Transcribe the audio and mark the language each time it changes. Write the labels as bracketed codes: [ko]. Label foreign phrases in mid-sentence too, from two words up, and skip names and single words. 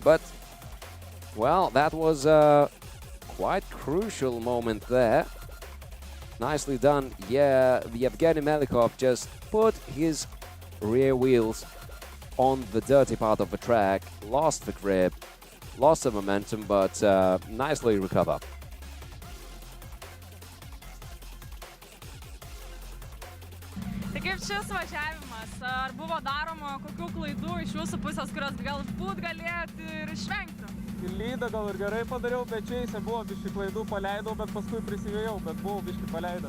[en] But, well, that was quite crucial moment there. Nicely done. Yeah, Yevgeny Melikhov just put his rear wheels on the dirty part of the track, lost the grip, lost the momentum, but nicely recovered. [lt] Tai kaip šis važiavimas? Ar buvo daroma kokių klaidų iš jūsų pusės, kurios galbūt galėjot ir išvengti? Lydą gal ir gerai padariau, bet čia buvo biški klaidų, paleidau, bet paskui prisivėjau, bet buvau biški paleidęs.